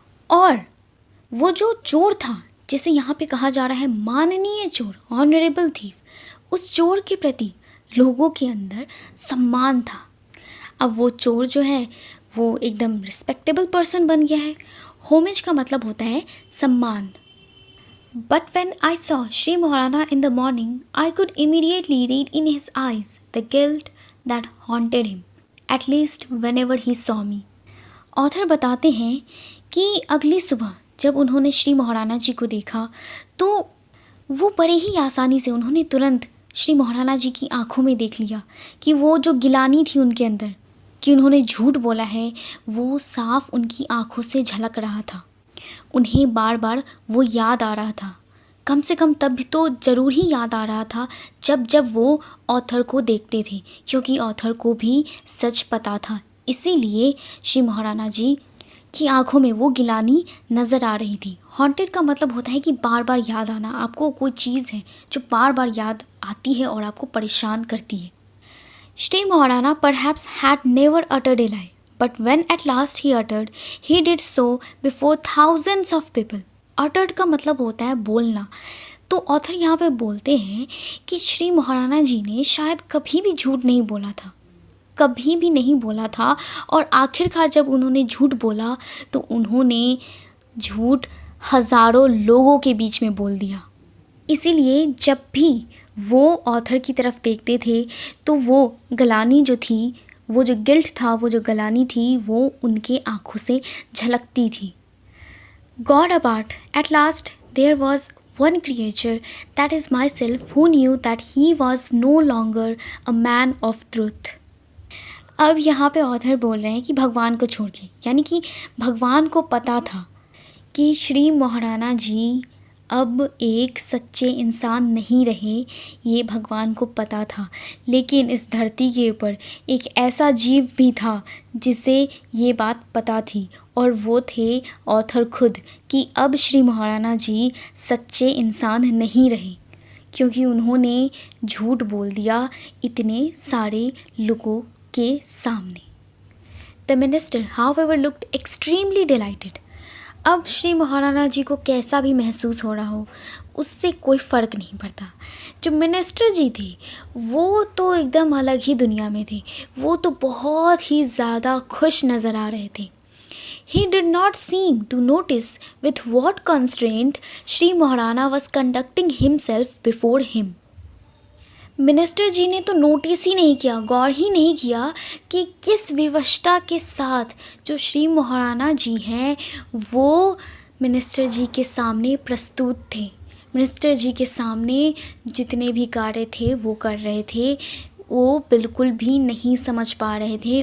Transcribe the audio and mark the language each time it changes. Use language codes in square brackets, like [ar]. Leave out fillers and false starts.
[hi] और वो जो चोर था, जिसे यहाँ पे कहा जा रहा है माननीय चोर, [en] honourable thief, [hi] उस चोर के प्रति लोगों के अंदर सम्मान था। अब वो चोर जो है वो एकदम रिस्पेक्टेबल पर्सन बन गया है। होमेज का मतलब होता है सम्मान। [en] But when I saw Sri Maharana in the morning, I could immediately read in his eyes the guilt that haunted him, at least whenever he saw me. [hi] Author बताते हैं कि अगली सुबह जब उन्होंने श्री महाराणा जी को देखा तो वो बड़े ही आसानी से उन्होंने तुरंत श्री महाराणा जी की आंखों में देख लिया कि वो जो गिलानी थी उनके अंदर कि उन्होंने झूठ बोला है, वो साफ उनकी आंखों से झलक रहा था। उन्हें बार बार वो याद आ रहा था। कम से कम तब भी तो ज़रूर ही याद आ रहा था जब जब वो ऑथर को देखते थे, क्योंकि ऑथर को भी सच पता था। इसीलिए श्री महाराणा जी की आंखों में वो गिलानी नज़र आ रही थी। हॉन्टेड का मतलब होता है कि बार बार याद आना। आपको कोई चीज़ है जो बार बार याद आती है और आपको परेशान करती है। [en] Shri Maharana perhaps had never uttered a lie, but when at last he uttered, he did so before thousands of people. [hi] Uttered का मतलब होता है बोलना। तो ऑथर यहाँ पे बोलते हैं कि श्री महाराणा जी ने शायद कभी भी झूठ नहीं बोला था, कभी भी नहीं बोला था। और आखिरकार जब उन्होंने झूठ बोला तो उन्होंने झूठ हज़ारों लोगों के बीच में बोल दिया। इसीलिए जब भी वो ऑथर की तरफ देखते थे तो वो गलानी जो थी, वो जो गिल्ट था, वो जो गलानी थी, वो उनके आँखों से झलकती थी। [en] God apart, at last there was one creature, that is myself, who knew that he was no longer a man of truth. [hi] अब यहाँ पे ऑथर बोल रहे हैं कि भगवान को छोड़ के, यानी कि भगवान को पता था कि श्री महाराणा जी अब एक सच्चे इंसान नहीं रहे, ये भगवान को पता था। लेकिन इस धरती के ऊपर एक ऐसा जीव भी था जिसे ये बात पता थी, और वो थे ऑथर खुद, कि अब श्री महाराणा जी सच्चे इंसान नहीं रहे, क्योंकि उन्होंने झूठ बोल दिया इतने सारे लोगों के सामने। [en] The minister however looked extremely delighted. [hi] अब श्री महाराणा जी को कैसा भी महसूस हो रहा हो, उससे कोई फ़र्क नहीं पड़ता। जो मिनिस्टर जी थे वो तो एकदम अलग ही दुनिया में थे, वो तो बहुत ही ज़्यादा खुश नज़र आ रहे थे। [en] He did not seem to notice with what constraint Shri Maharana was conducting himself before him. [hi] Minister जी ने तो नोटिस ही नहीं किया, गौर ही नहीं किया कि किस विवशता के साथ जो श्री महाराणा जी हैं वो मिनिस्टर जी के सामने प्रस्तुत थे। मिनिस्टर जी के सामने जितने भी कार्य थे वो कर रहे थे, वो बिल्कुल भी नहीं समझ पा रहे थे।